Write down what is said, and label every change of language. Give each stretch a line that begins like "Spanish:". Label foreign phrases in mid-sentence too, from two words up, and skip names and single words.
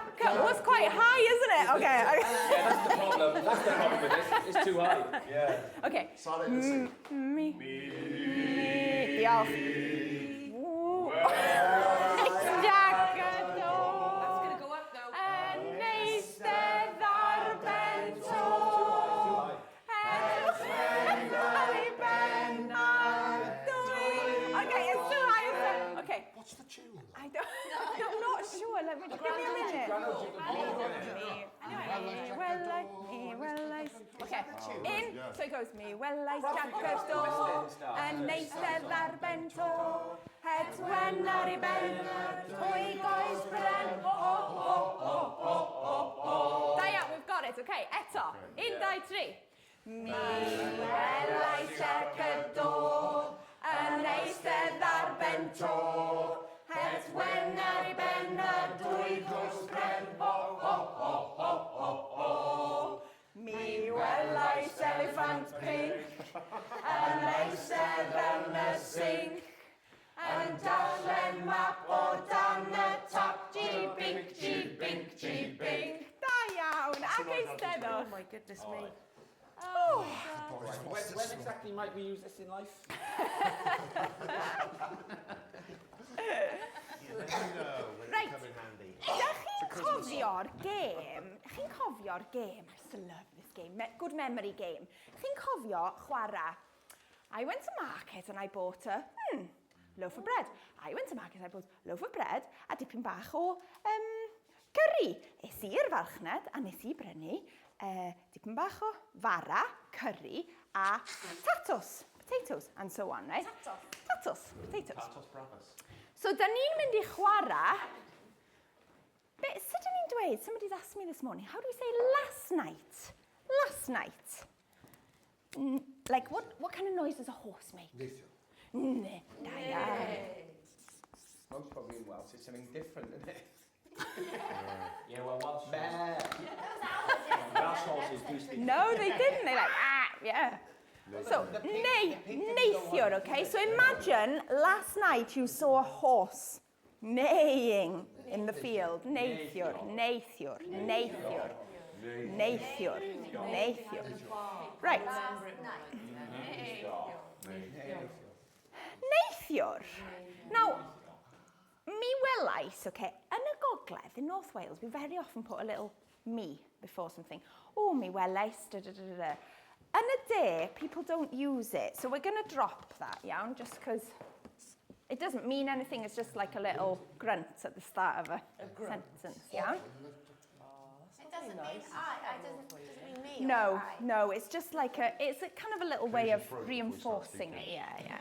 English: Oh, it's quite high, isn't it? Okay. Yeah, that's the problem. That's the problem with this. It's too high. Yeah. Okay. Silent and sing.
Welsh: Me. Diolch. Jack.
English: That's going to go up now.
Welsh: Yn eistedd ar ben to.
English: Okay, it's too high. Okay. What's the tune? I'm not sure. Let me give me a minute. Okay. So it goes
Welsh: me welais Jack y do, yn eistedd ar ben to, hedwen ar ei ben, o'i goes bren, Da iawn,
English: we've got it.
Welsh: Okay, eto. 1, 2, 3. Mi welais Jack y do, yn eistedd ar ben to, hedwen ar ei ben a dwy goes bren, Mi welais
English: elephant pink,
Welsh: yn eistedd yn y sink, yn darllen map o dan y top, G-bink, G-bink, G-bink. Da iawn, ac eisteddwch.
English: Oh my goodness me. Oh. When exactly might we use this in life? Right.
Welsh: Ydych chi'n cofio'r gêm? Chi'n cofio'r gêm?
English: I still love this game. Good memory game.
Welsh: Chi'n cofio chwarae?
English: I went to market and I bought a loaf of bread. I went to market and I bought a loaf of bread
Welsh: a dipyn bach o
English: curry.
Welsh: Es i'r farchnad a nes I brynu dipyn bach o fara, curry a tatws,
English: potatoes, and so on, right?
Welsh: Tatws, potatoes.
Spanish: Tatos bravas.
Welsh: So, da ni'n mynd I chwarae. Sut ni'n dweud?
English: Somebody's asked me this morning, how do we say last night? Last night. Like, what kind of noise does a horse make?
Welsh: Neithiwr. Da iawn.
English: Most probably in Welsh, it's something different, isn't it? Yeah, well, Welsh. Welsh horses do speak. No, they didn't. They're like, yeah. So, neithiwr, okay? So imagine last night you saw a horse neighing in the field.
Welsh: Neithiwr, neithiwr, neithiwr, neithiwr, neithiwr. Right. Neithiwr. Now, mi welais, okay, yn y gogledd,
English: in North Wales, we very often put a little me before something.
Welsh: Oh, mi welais, da da da da.
English: In a day, people don't use it, so we're going to drop that, yeah, just because it doesn't mean anything. It's just like a little grunt at the start of a sentence, yeah. It doesn't mean it doesn't mean me. No, no, it's just like it's a kind of a little way of reinforcing it, yeah.